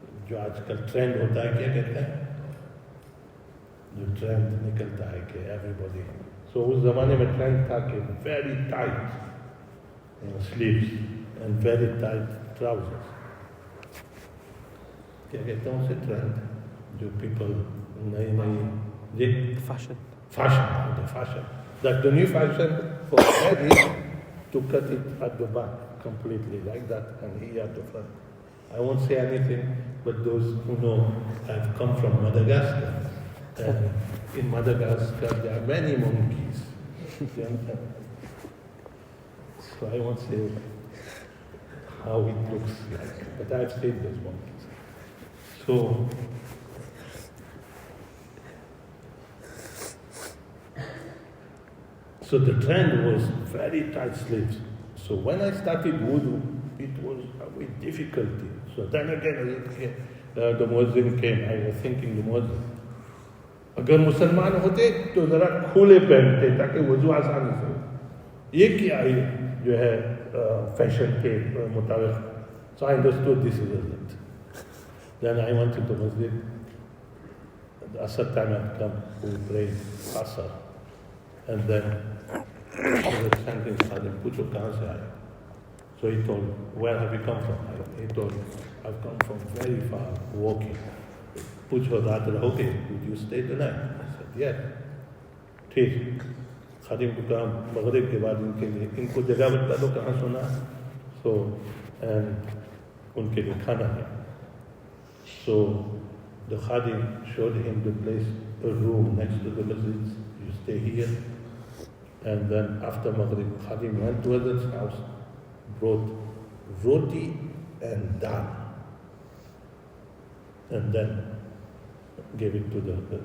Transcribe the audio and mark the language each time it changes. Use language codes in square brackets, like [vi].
[hi] जो आजकल ट्रेंड होता है, क्या कहते हैं, जो ट्रेंड निकलता है कि एवरीबॉडी, सो उस जमाने में ट्रेंड था कि [en] Very tight sleeves and very tight trousers. [hi] क्या कहते हैं उसे, ट्रेंड जो पीपल नई [en] fashion that the new fashion for men is to cut it at the back completely like that and here at the front. I won't say anything, but those who know, I've come from Madagascar. And in Madagascar, there are many monkeys. So I won't say how it looks like, but I've seen those monkeys. So the trend was very tight sleeves. So when I started wudu, it was with difficulty. So then again, the muezzin came. I was thinking the muezzin, [hi] अगर मुसलमान होते तो जरा खुले पहनते ताकि वजू आसानी से हो. ये क्या है जो है फैशन के मुताबिक. [en] So I understood this is it. Then I went to the masjid. The Asr time had come. We prayed Asr, and then the chanting started. [hi] पूछो कहाँ से आए? [en] So he told, where have you come from? He told, I've come from very far, walking. [hi] पूछो रात रहोगे? [en] Would you stay the night? I said, yes. [hi] ठीक. खादिम को कहा मगरिब के बाद इनको जगह बता दो कहाँ सोना. [en] So and [hi] उनके लिए खाना है. [en] So the khadim showed him the place, a room next to the masjid. You stay here. And then after Maghrib, khadim went to Hazrat's house, brought roti and dal, and then gave it to the.